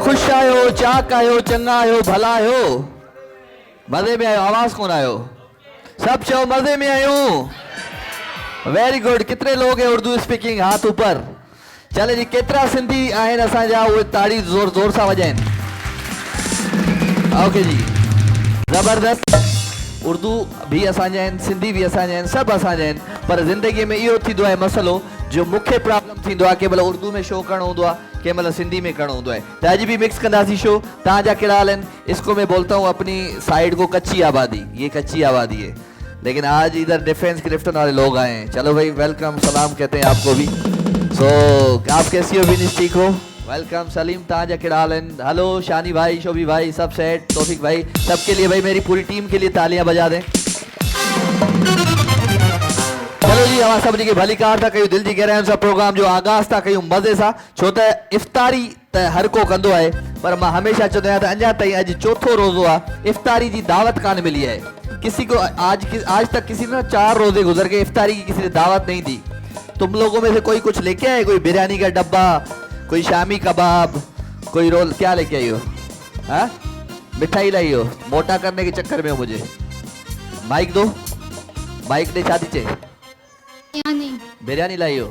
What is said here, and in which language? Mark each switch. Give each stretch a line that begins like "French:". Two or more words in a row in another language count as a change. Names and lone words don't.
Sindhi: खुश आयो, चाक आयो, चंगा आयो, भला आयो, मजे में आयो? आवाज कौन आयो? सब चो मजे में आयो।
English: very good.
Urdu: کتنے لوگ ہیں اردو اسپیکنگ? ہاتھ اوپر.
Sindhi: चले जी, केतरा सिंधी आहिनि असांजा उहे ताड़ी जोर जोर सां वॼाइनि। ओके जी, ज़बरदस्त। उर्दू भी असांजा आहिनि, सिंधी भी असांजा आहिनि, सभु असांजा आहिनि, पर ज़िंदगीअ में इहो थींदो आहे मसलो जो मूंखे प्रॉब्लम थींदो आहे, कंहिं महिल उर्दू में शो करणो हूंदो आहे, कंहिं महिल सिंधी में करणो हूंदो आहे। त अॼु भी मिक्स कंदासीं शो। तव्हांजा कहिड़ा हाल आहिनि?
Urdu: اس کو میں بولتا ہوں اپنی سائیڈ کو کچی آبادی، یہ کچی آبادی ہے، لیکن آج ادھر ڈیفنس کرفٹن والے لوگ آئے ہیں. چلو بھائی، ویلکم، سلام کہتے ہیں آپ کو بھی. آپ کیسی ہو؟ وینش ٹھیک ہو؟ ویلکم.
Sindhi: सलीम, तव्हांजा कहिड़ा हाल आहिनि?
Urdu: ہیلو شانی بھائی، شوبی بھائی، سب سیٹ؟ توفیق بھائی، سب کے لیے بھائی میری پوری ٹیم کے لیے تالیاں بجا دیں.
Sindhi: चलो जी, अवां सभिनी खे भली कार था कयूं, दिल जी गहराइयुनि सां प्रोग्राम जो आगाज़ था कयूं मज़े सां। छो त इफ़्तारी त हर को कंदो आहे, पर मां हमेशा चवंदो आहियां त अञा ताईं अॼु चौथो रोज़ो आहे, इफ़्तारी जी दावत कान मिली है
Urdu: کسی کو. آج تک کسی نے 4 روزے گزر گئے، افطاری کی کسی نے دعوت نہیں دی. تم لوگوں میں سے کوئی کچھ لے کے آئے؟ کوئی بریانی کا ڈبہ، کوئی شامی کباب، کوئی رول? کیا لے کے آئی ہو؟ ہاں، مٹھائی لائی ہو? موٹا کرنے کے چکر میں ہو مجھے۔ مائیک دو، مائیک دے، شادی چے بریانی لائی ہو?